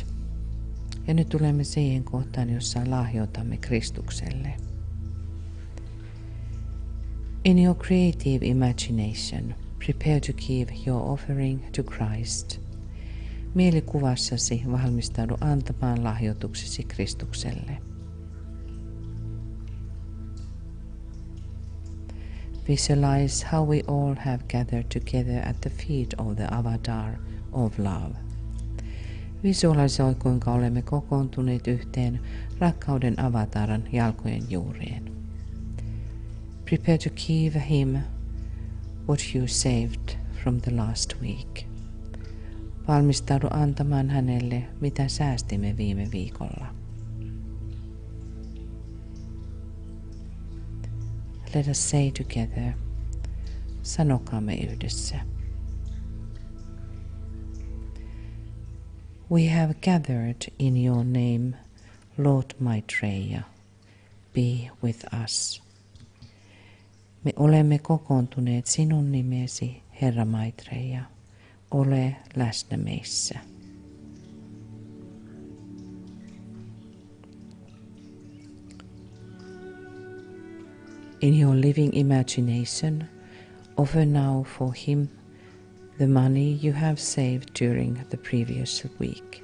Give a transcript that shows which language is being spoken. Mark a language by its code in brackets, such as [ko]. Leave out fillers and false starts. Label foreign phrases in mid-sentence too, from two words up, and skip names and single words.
[fi] Ja nyt tulemme siihen kohtaan, jossa lahjoitamme Kristukselle. [en] In your creative imagination, prepare to give your offering to Christ. [fi] Mielikuvassasi valmistaudu antamaan lahjoituksesi Kristukselle. [en] Visualize how we all have gathered together at the feet of the avatar of love. [fi] Visualisoi, kuinka olemme kokoontuneet yhteen rakkauden avataran jalkojen juureen. [en] Prepare to give him what you saved from the last week. [fi] Valmistaudu antamaan hänelle, mitä säästimme viime viikolla. [en] Let us say together, [fi] sanokaamme yhdessä. [en] We have gathered in your name, Lord Maitreya, be with us. [fi] Me olemme kokoontuneet sinun nimesi, Herra Maitreya, ole läsnä meissä. [en] In your living imagination, offer now for him the money you have saved during the previous week.